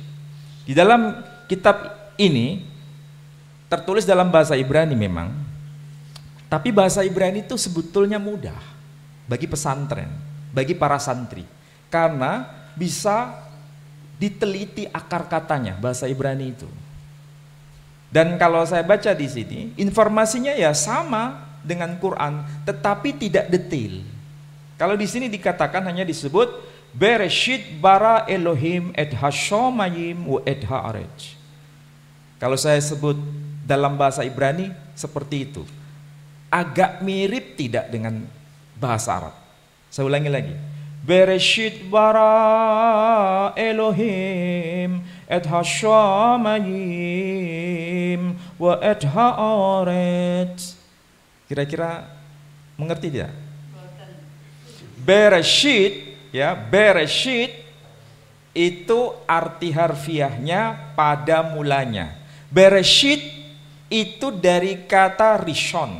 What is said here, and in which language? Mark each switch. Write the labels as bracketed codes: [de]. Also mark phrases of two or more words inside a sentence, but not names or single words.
[id] Di dalam kitab ini tertulis dalam bahasa Ibrani memang, tapi bahasa Ibrani itu sebetulnya mudah bagi pesantren, bagi para santri, karena bisa diteliti akar katanya bahasa Ibrani itu. Dan kalau saya baca di sini, informasinya ya sama dengan Quran, tetapi tidak detail. Kalau di sini dikatakan hanya disebut [he] בראשית ברא אלהים את השמים ואת הארץ. [id] Kalau saya sebut dalam bahasa Ibrani seperti itu, agak mirip tidak dengan bahasa Arab. Saya ulangi lagi. [he] בראשית ברא אלהים את השמים ואת הארץ. [id] Kira-kira mengerti tidak? Bereshit, ya, Bereshit itu arti harfiahnya pada mulanya. Bereshit itu dari kata rishon.